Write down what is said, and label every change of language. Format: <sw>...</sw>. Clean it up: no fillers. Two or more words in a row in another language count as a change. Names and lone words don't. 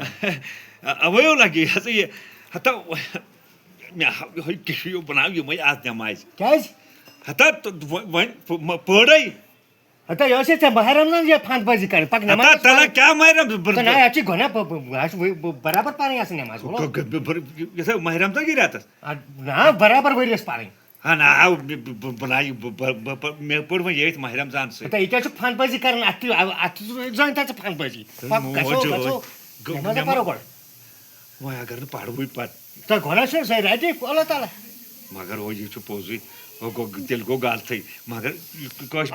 <ks>اوے لگی یہ سا یہ ہتا مے کشیو بناو یمے آز نماز کیٛازِ ہتا وۄنۍ پٲڑے ہتا یہِ ٲسے ژےٚ ماہِ رمضان یہِ فنٛد بٲزی کرٕنۍ پکھ ہتا نٮ۪ماز تلا کیا مہرم نہ اَتھ چھِ گۄناہ اَسہِ برابر پرٕنۍ آسان نٮ۪ماز یہ مہرم تک رٮ۪تس نہ برابر ؤرِیَس پرٕنۍ ہاں نا بنائی مے پٔر وۄنۍ ییٚتھۍ ماہِ رمضان سۭتۍ ہتا یہِ کیٛاہ چھُکھ فنٛد بٲزی کران اتھ زٲنۍ تا ژٕ فنٛد بٲزی نٮ۪مازا پرو گۄڈٕ وۄنۍ اگر نہٕ پروٕے پتہٕ تۄہہِ گۄناہ چھُ سۄ رٹہِ اللہ تعالیٰ مگر وہ یہ چھُ پوٚزُے تیٚلہِ گوٚو غلطٕے مگر کٲشِر</ks>